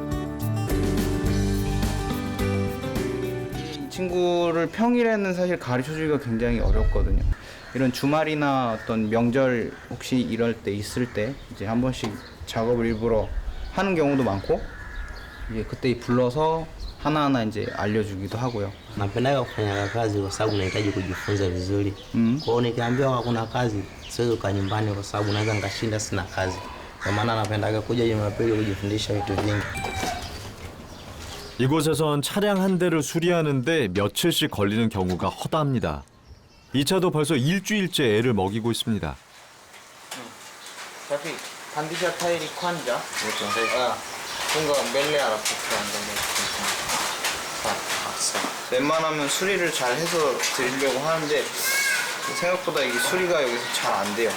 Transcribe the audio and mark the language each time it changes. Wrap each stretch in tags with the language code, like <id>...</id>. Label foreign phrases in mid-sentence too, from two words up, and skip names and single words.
<ko>이 친구를 평일에는 사실 가르쳐주기가 굉장히 어렵거든요. 이런 주말이나 어떤 명절 혹시 이럴 때 있을 때 이제 한 번씩 작업을 일부러 하는 경우도 많고 이제 그때 불러서 하나하나 이제 알려주기도 하고요.</ko> <sw>Napenda kufanya kazi kwa sababu nahitaji kujifunza vizuri. Kwa hiyo nikiambiwa hakuna kazi siwezi kukaa nyumbani kwa sababu naweza nikashinda sina kazi. Kwa maana napendaga kuja Jumapili kujifundisha vitu vingi.</sw> <ko>이곳에선 차량 한 대를 수리하는데 며칠씩 걸리는 경우가 허다합니다. 이 차도 벌써 일주일째 애를 먹이고 있습니다. Tapi 반드시 타일이 콴자. 그렇죠. 뭔가 멜레 알아서 웬만하면 수리를 잘 해서 드리려고 하는데 생각보다 이게 수리가 여기서 잘 안 돼요.</ko>